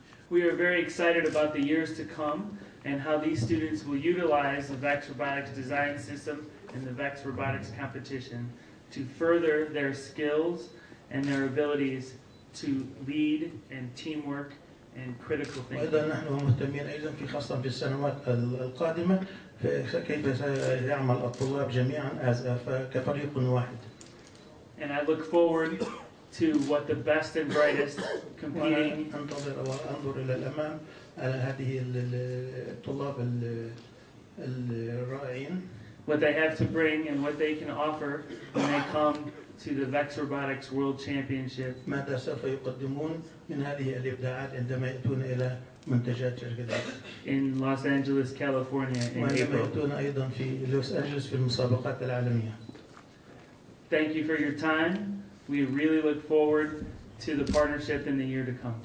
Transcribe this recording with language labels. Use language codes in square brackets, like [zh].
[en] We are very excited about the years to come and how these students will utilize the VEX Robotics design system and the VEX Robotics competition to further their skills and their abilities to lead and teamwork and critical thinking. [ar] وأيضا نحن مهتمين أيضا خاصة في السنوات القادمة كيف سيعمل الطلاب جميعا كفريق واحد. [en] And I look forward to what the best and brightest competing. [ar] أنتظر وأنظر إلى الأمام على هذه الطلاب الرائعين. [en] What they have to bring and what they can offer when they come to the VEX Robotics World Championship. [ar] ماذا سوف يقدمون من هذه الإبداعات عندما يأتون إلى منتجات شركة فيكس. [en] In Los Angeles, California in [ar] وعندما [en] April. [ar] يأتون أيضا في لوس أنجلوس في المسابقات العالمية. [en] Thank you for your time. We really look forward to the partnership in the year to come.